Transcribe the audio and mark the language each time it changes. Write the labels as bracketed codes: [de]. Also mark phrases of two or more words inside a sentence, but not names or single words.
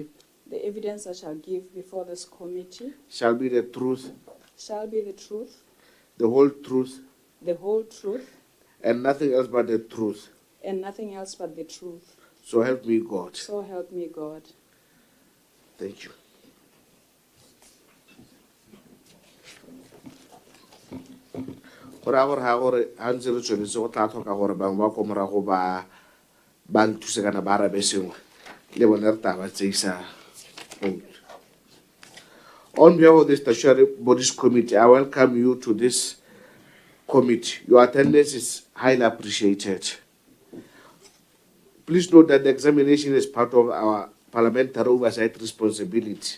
[en] the evidence I shall give before this committee shall be the truth, shall be the truth, the whole truth, and nothing else but the truth. and nothing else but the truth. So help me God. So help me God. Thank you. [tn] Gore ha gore ha ntse re tsweletse go tla tlhoka gore bangwe ba ko morago ba nthuse kana ba arabe sengwe le bone re taba tseisa vote. [en] On behalf of the Statutory Bodies Committee, I welcome you to this committee. Your attendance is highly appreciated. Please note that the examination is part of our parliamentary oversight responsibility.